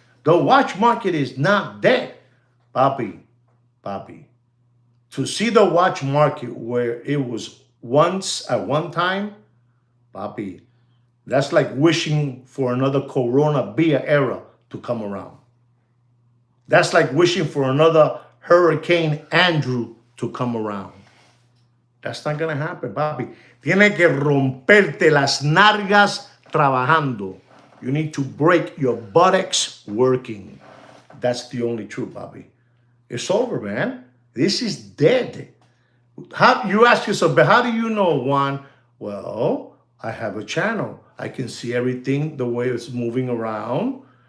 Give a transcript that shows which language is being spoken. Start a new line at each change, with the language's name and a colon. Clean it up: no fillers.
English: The watch market is not dead. Bobby, to see the watch market where it was once at one time, Bobby, that's like wishing for another Corona Bia era to come around. That's like wishing for another Hurricane Andrew to come around. That's not going to happen, Bobby.
Spanish: Tiene que romperte las nalgas trabajando.
English: You need to break your buttocks working. That's the only truth, Bobby. It's over, man. This is dead. How you ask yourself, but how do you know, Juan? Well, I have a channel. I can see everything the way it's moving around.